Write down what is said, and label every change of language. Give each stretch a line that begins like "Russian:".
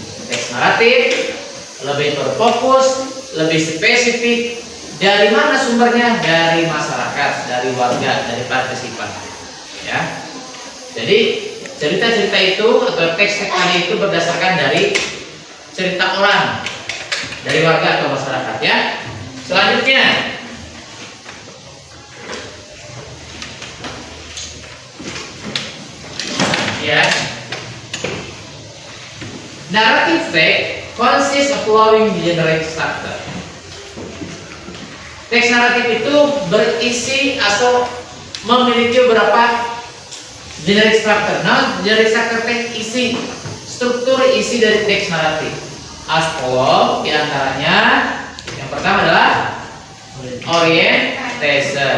Indonesian: Teks naratif lebih berfokus, lebih spesifik Dari mana sumbernya? Dari masyarakat, dari warga, dari partisipan. Ya. Jadi cerita-cerita itu atau teks-teks tadi itu berdasarkan dari cerita orang, dari warga atau masyarakat. Ya. Selanjutnya, ya,
English: narrative text consists of following generic structure.
Indonesian: Teks naratif itu berisi atau memiliki beberapa generic structure. Nah, generic structure teks isi struktur isi dari teks naratif.
English: As follow,
Indonesian: diantaranya yang pertama adalah orientation.